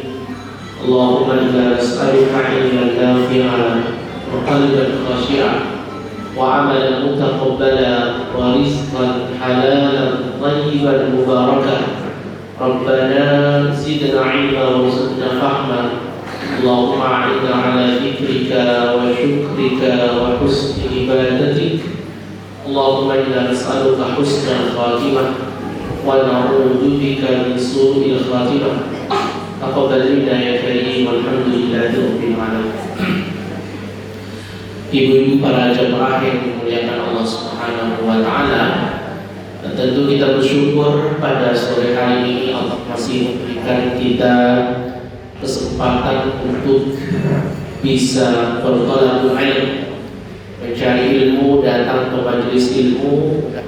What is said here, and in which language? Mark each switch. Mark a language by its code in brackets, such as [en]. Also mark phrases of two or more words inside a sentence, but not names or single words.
[ar] اللهم إنا نسألك علما نافعا وقلبا خاشعا وعملا متقبلا ورزقا حلالا طيبا مباركا. ربنا زدنا علما وارزقنا فهما. اللهم أعنا على ذكرك وشكرك وحسن عبادتك. اللهم إنا نسألك حسن الخاتمة ونعوذ بك من سوء الخاتمة. تقبل منا يا كريم، والحمد لله رب العالمين. [id] Ibu-ibu para jemaah yang dimuliakan Allah [ar] سبحانه وتعالى, [id] tentu kita bersyukur pada sore hari ini Allah masih memberikan kita kesempatan untuk bisa bertolak ilmu, mencari ilmu, datang ke majelis ilmu.